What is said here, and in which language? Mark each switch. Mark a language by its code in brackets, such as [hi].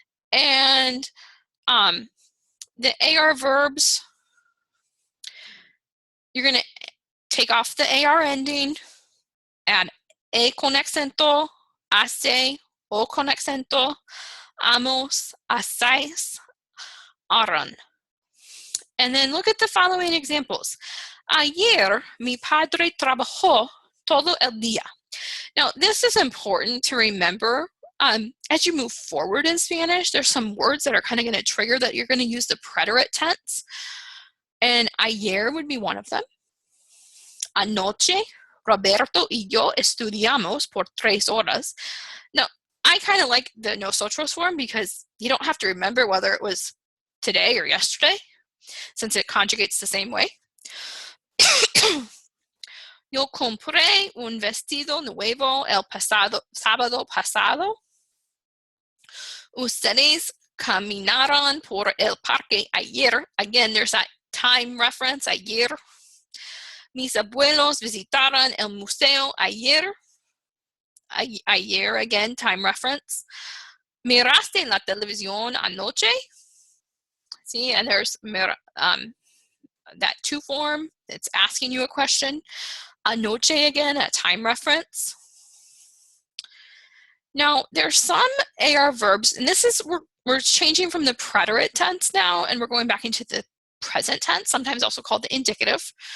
[en] And the AR verbs, you're going to take off the AR ending, add E con accento, hace, O con accento, amos, hacéis, harán. And then look at the following examples. [es] Ayer mi padre trabajó todo el día. [en] Now, this is important to remember. As you move forward in Spanish, there's some words that are kind of going to trigger that you're going to use the preterite tense. And ayer would be one of them. [es] Anoche, Roberto y yo estudiamos por 3 horas. [en] Now, I kind of like the nosotros form because you don't have to remember whether it was today or yesterday, since it conjugates the same way. [es] Yo compré un vestido nuevo el sábado pasado. Ustedes caminaron por el parque ayer. [en] Again, there's that time reference, ayer. [es] Mis abuelos visitaron el museo ayer. [en] Ayer, again, time reference. [es] Miraste la televisión anoche? [en] See, and there's that to form. It's asking you a question. Anoche, again, a time reference. Now, there's some AR verbs, and this is, we're changing from the preterite tense now, and we're going back into the present tense, sometimes also called the indicative.